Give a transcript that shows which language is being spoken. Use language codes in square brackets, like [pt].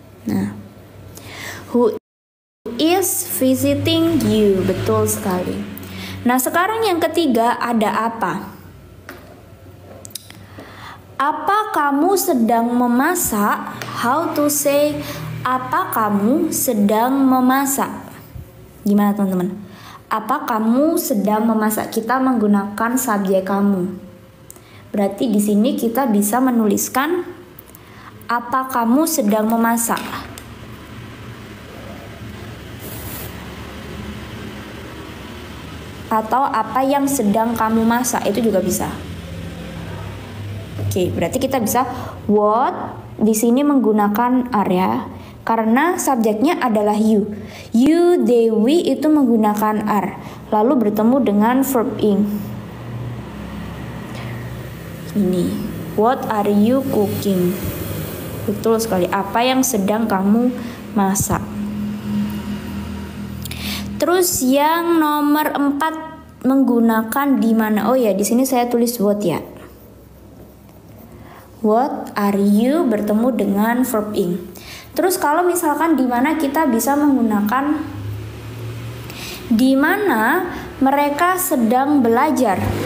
[en] Nah, who is visiting you, [id] betul sekali. Nah, sekarang yang ketiga ada apa? Apa kamu sedang memasak? [en] How to say [id] apa kamu sedang memasak? Gimana teman-teman? Apa kamu sedang memasak? Kita menggunakan subjek kamu. Berarti di sini kita bisa menuliskan apa kamu sedang memasak? Atau apa yang sedang kamu masak, itu juga bisa. Oke, berarti kita bisa what di sini menggunakan are ya, karena subjeknya adalah you. You, they, we itu menggunakan are, lalu bertemu dengan verb ing. [en] Ini, what are you cooking? [id] Betul sekali, apa yang sedang kamu masak. Terus yang nomor 4 menggunakan di mana? Oh ya, di sini saya tulis what ya. What are you bertemu dengan verb ing. Terus kalau misalkan di mana kita bisa menggunakan di mana mereka sedang belajar.